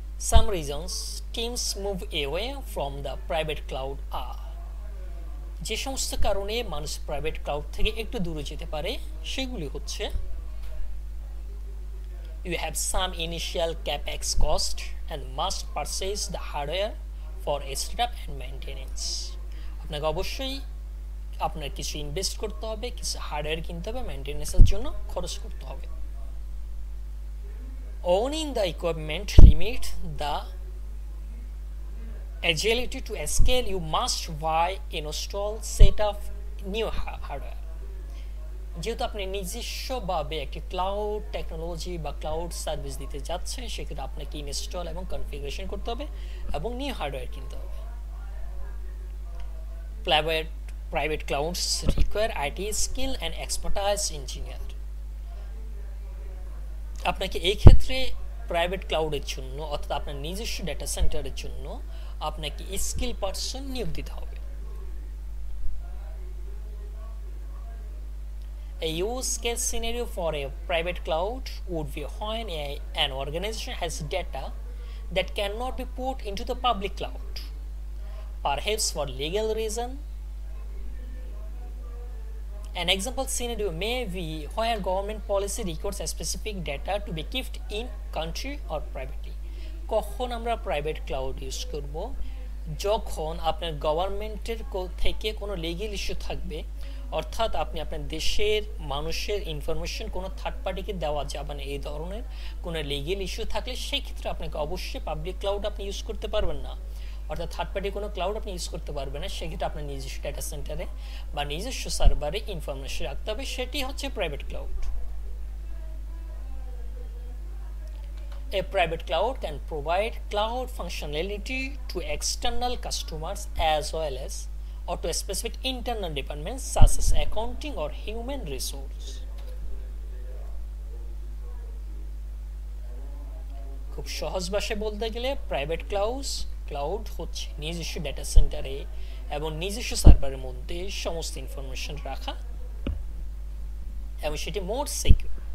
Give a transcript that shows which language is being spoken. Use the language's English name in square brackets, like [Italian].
[English] Some reasons teams move away from the private cloud are: [Bangla] যে সমস্ত কারণে মানুষ প্রাইভেট ক্লাউড থেকে একটু দূরে যেতে পারে সেগুলি হচ্ছে: [English] you have some initial capex cost and must purchase the hardware for setup and maintenance. [Bangla] আপনাকে অবশ্যই আপনার কিছু ইনভেস্ট করতে হবে, কিছু হার্ডওয়্যার কিনতে হবে, মেইনটেনেন্সের জন্য খরচ করতে হবে। [English] Owning the equipment limit the agility to scale. You must buy, install, set up new hardware. [Bangla] যেহেতু আপনি নিজস্বভাবে একটি ক্লাউড টেকনোলজি বা ক্লাউড সার্ভিস দিতে যাচ্ছেন, সেক্ষেত্রে আপনাকে ইনস্টল এবং কনফিগারেশন করতে হবে এবং নিউ হার্ডওয়্যার কিনতে হবে। [English] Private clouds require IT skill and expertise engineer. [Bangla] আপনাকে এই ক্ষেত্রে প্রাইভেট ক্লাউডের জন্য অর্থাৎ আপনার নিজস্ব ডেটা সেন্টারের জন্য আপনাকে স্কিল পারসন নিয়োগ দিতে হবে। [English] A use case scenario for a private cloud would be when an organization has data that cannot be put into the public cloud, perhaps for legal reason. An example scenario may be where government policy requires a specific data to be kept in country or privately. [Bangla] কখন আমরা private cloud use করব? যখন আপনার গভর্নমেন্টের থেকে কোনো legal issue থাকবে, অর্থাৎ আপনি আপনার দেশের মানুষের ইনফরমেশন কোনো থার্ড পার্টিকে দেওয়া যাবে না, এই ধরনের কোনো লিগ্যাল ইস্যু থাকলে সেই ক্ষেত্রে আপনাকে অবশ্যই পাবলিক ক্লাউড আপনি ইউজ করতে পারবেন না, অর্থাৎ থার্ড পার্টি কোনো ক্লাউড আপনি ইউজ করতে পারবেন না। সেক্ষেত্রে আপনার নিজস্ব ডেটা সেন্টারে বা নিজস্ব সার্ভারে ইনফরমেশন রাখতে হবে, সেটি হচ্ছে private cloud. [English] A private cloud can provide cloud functionality to external customers as well as or to a specific internal departments such as accounting or human resource. [Bangla] খুব সহজ ভাষায় বলতে গেলে প্রাইভেট ক্লাউড হচ্ছে নিজস্ব ডেটা সেন্টারে এবং নিজস্ব সার্ভারের মধ্যে সমস্ত ইনফরমেশন রাখা এবং সেটি মোর সিকিউর।